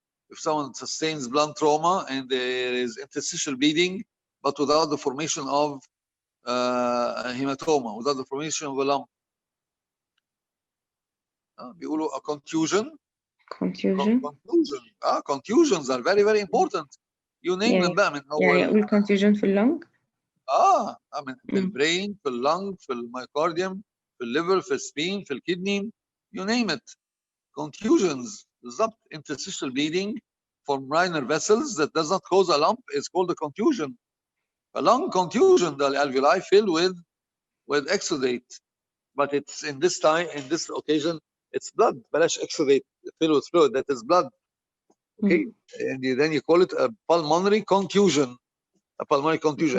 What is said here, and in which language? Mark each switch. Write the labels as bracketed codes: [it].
[en] If someone sustains blunt trauma and there is interstitial bleeding, but without the formation of a hematoma, without the formation of a lump, بيقولوا a contusion. Contusions are very very important. You name them [ar] بقى من اول. يعني اقول contusion في اللنج؟ من في البرين، في اللنج، في الميوكارديوم، في الليفر، في السبين، في الكدني، [en] you name it. Contusions بالظبط. Interstitial bleeding from minor vessels that does not cause a lump is called a contusion. A lung contusion, the alveoli fill with exudate, but it's in this occasion it's blood. بلاش exudate, fill with fluid, that is blood. Okay, and then you call it a pulmonary contusion. A pulmonary contusion.